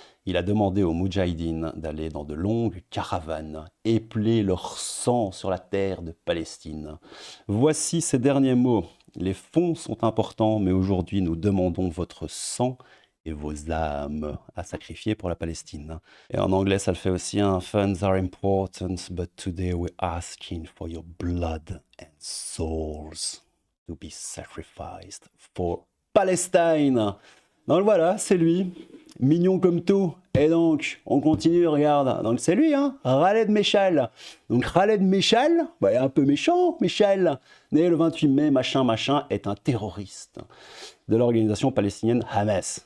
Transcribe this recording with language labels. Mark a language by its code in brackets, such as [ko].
[fr] Il a demandé aux Moudjahidines d'aller dans de longues caravanes, épeler leur sang sur la terre de Palestine. Voici ses derniers mots. Les fonds sont importants, mais aujourd'hui nous demandons votre sang et vos âmes à sacrifier pour la Palestine. Et en anglais, ça le fait aussi, hein. [en] Funds are important, but today we're asking for your blood and souls to be sacrificed for Palestine. [fr] Donc voilà, c'est lui, mignon comme tout. Et donc, on continue, regarde. Donc c'est lui, hein, Khaled Meshaal. Donc Khaled Meshaal, bah, un peu méchant, Meshaal, né le 28 mai, machin, est un terroriste de l'organisation palestinienne Hamas.